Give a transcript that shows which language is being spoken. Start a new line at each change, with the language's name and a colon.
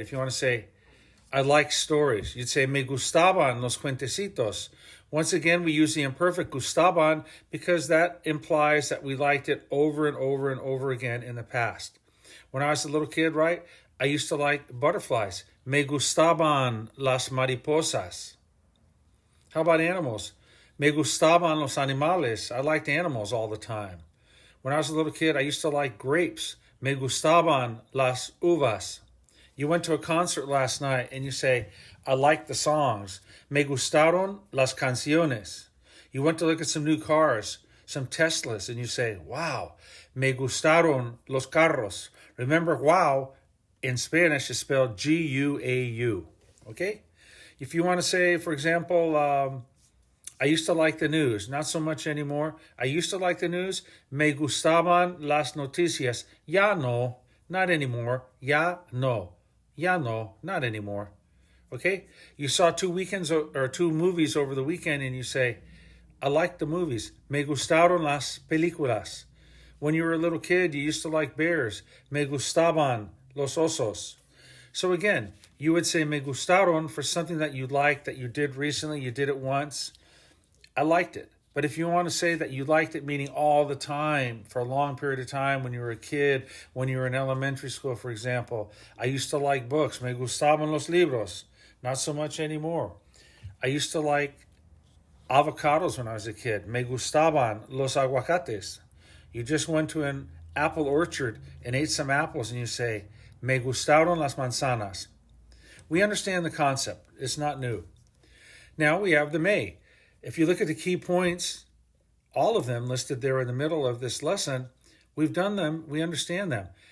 English: If you want to say, I like stories, you'd say,
Spanish: me gustaban los cuentecitos.
English: Once again, we use the imperfect gustaban because that implies that we liked it over and over and over again in the past. When I was a little kid, right, I used to like butterflies.
Spanish: Me gustaban las mariposas.
English: How about animals?
Spanish: Me gustaban los animales.
English: I liked animals all the time. When I was a little kid, I used to like grapes.
Spanish: Me gustaban las uvas.
English: You went to a concert last night and you say, I like the songs.
Spanish: Me gustaron las canciones.
English: You went to look at some new cars, some Teslas, and you say, wow,
Spanish: me gustaron los carros.
English: Remember, wow in Spanish is spelled G-U-A-U. Okay? If you want to say, for example, I used to like the news, not so much anymore. I used to like the news.
Spanish: Me gustaban las noticias. Ya no,
English: not anymore.
Spanish: Ya no. Ya no, not anymore.
English: Okay? You saw two movies over the weekend and you say, I like the movies.
Spanish: Me gustaron las películas.
English: When you were a little kid, you used to like bears.
Spanish: Me gustaban los osos.
English: So again, you would say me gustaron for something that you liked, that you did recently, you did it once. I liked it. But if you want to say that you liked it, meaning all the time, for a long period of time, when you were a kid, when you were in elementary school, for example, I used to like books.
Spanish: Me gustaban los libros.
English: Not so much anymore. I used to like avocados when I was a kid.
Spanish: Me gustaban los aguacates.
English: You just went to an apple orchard and ate some apples and you say,
Spanish: me gustaron las manzanas.
English: We understand the concept. It's not new. Now we have the me. If you look at the key points, all of them listed there in the middle of this lesson, we've done them, we understand them.